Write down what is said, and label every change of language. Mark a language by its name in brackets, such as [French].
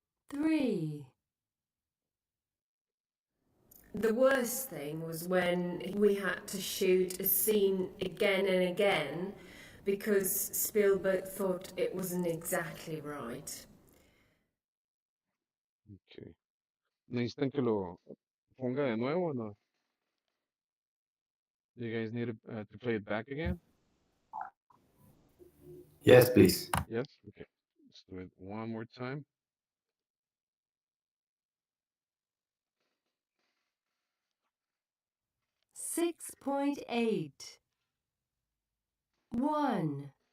[English] 3. The worst thing was when we had to shoot a scene again and again because Spielberg thought it wasn't exactly right. Okay. [Spanish] ¿Necesitan que lo ponga de nuevo o no? [English] Do you guys need to play it back again? Yes, please. Yes? Okay. Let's do it one more time. 6.8. 1.